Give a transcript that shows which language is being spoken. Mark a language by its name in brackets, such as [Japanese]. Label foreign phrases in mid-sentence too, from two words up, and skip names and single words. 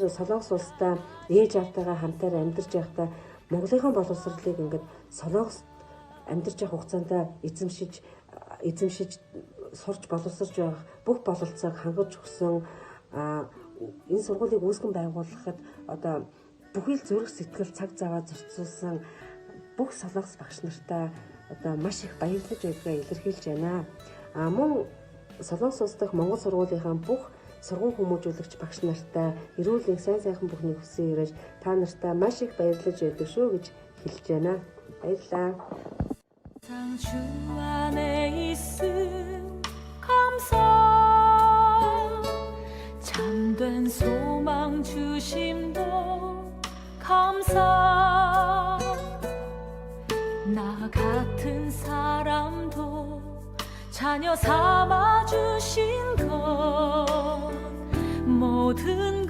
[Mongolian] Солонгос улстай ээж автайгаа хамтаар амьдарч байхдаа Монголынхон боловсролыг ингээд Солонгост амьдарч явах хугацаанд эзэмшиж сурч боловсрч байх бүх бололцоог хангаж өгсөн энэ сургуулийг үүсгэн байгуулахад одоо бүхий л зүрх сэтгэл цаг заваа зарцуулсан бүх Солонгос багш нартай одоо маш их баярлаж байдгаа илэрхийлж байна. Мөн Солонгос улс дахь Монгол сургуулийнхаа бүх сургууль хүмүүжүүлэгч багш нартай эрүүл их сайн сайхан бүхний хүссэн ирэж та нартай маш их баярлаж байдаг шүү гэж хэлж байна. Баярлалаа. [Korean] 주 안에 있음 감사 참된 소망 주심도 감사 나 같은 사람도 자녀 삼아 주신 것 모든